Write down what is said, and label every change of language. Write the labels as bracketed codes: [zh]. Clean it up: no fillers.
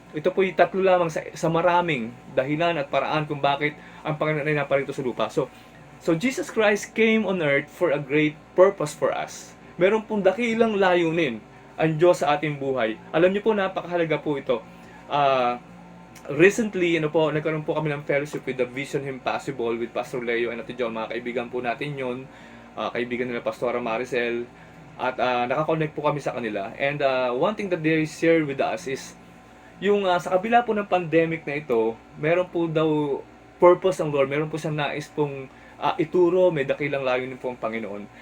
[tl] Ito po yung 3 lamang sa maraming dahilan at paraan kung bakit ang Panginoon ay naparito sa lupa. [en] So Jesus Christ came on earth for a great purpose for us. [tl] Meron pong dakilang layunin ang Diyos sa ating buhay. Alam niyo po, napakahalaga po ito. Recently, nagkaroon po kami ng fellowship with the Vision Impossible with Pastor Leo and Ate John. Mga kaibigan po natin yun. Kaibigan nila Pastora Maricel. At nakakonect po kami sa kanila. [en] And one thing that they share with us is [tl] yung sa kabila po ng pandemic na ito, meron po daw purpose ng Lord. Meron po siyang nais pong ituro, may dakilang layunin po ang Panginoon.